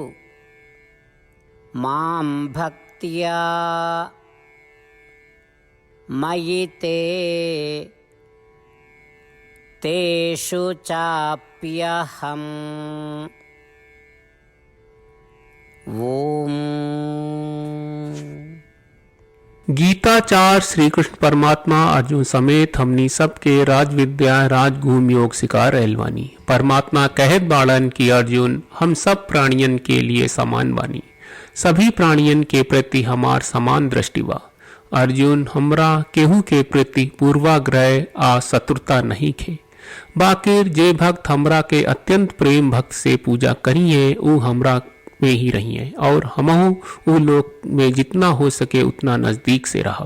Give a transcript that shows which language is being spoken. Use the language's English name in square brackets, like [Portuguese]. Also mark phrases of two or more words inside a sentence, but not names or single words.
[Sanskrit] मां भक्त्या मयि ते तेषु चाप्यहम्। ओम। [Bhojpuri] गीताचार श्री कृष्ण परमात्मा अर्जुन समेत हमनी सबके राजविद्या राजगुह्य योग सिखा रहल बानी। परमात्मा कहत बाड़न कि अर्जुन हम सब प्राणियन के लिए समान बानी, सभी प्राणियन के प्रति हमार समान दृष्टि बा। अर्जुन हमरा केहू के प्रति पूर्वाग्रह आ शत्रुता नहीं खे, बाकिर जे भक्त हमरा के अत्यंत प्रेम भक्त से पूजा करिए ऊ हमरा में ही रही है और हमहु ऊ लोग में जितना हो सके उतना नजदीक से रहब।